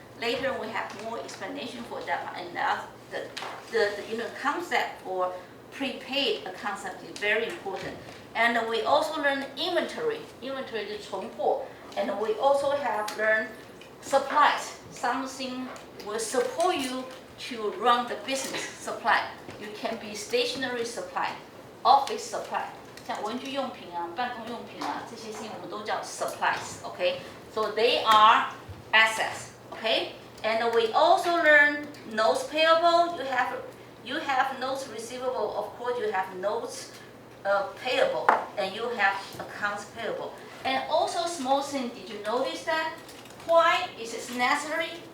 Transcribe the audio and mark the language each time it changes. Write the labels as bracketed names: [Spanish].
[English] Later we have more explanation for that, and the concept for prepaid account is very important. And we also learn inventory. Inventory is 存货, and we also have learned supplies. Something will support you to run the business. Supply. You can be stationary supply, office supply. [Chinese] 像文具用品啊、办公用品啊，这些事情我们都叫 supplies. [English] Okay, so they are assets. Okay, and we also learn notes payable. You have notes receivable. Of course, you have notes payable, and you have accounts payable. And also, small thing. Did you notice that? Why is it necessary?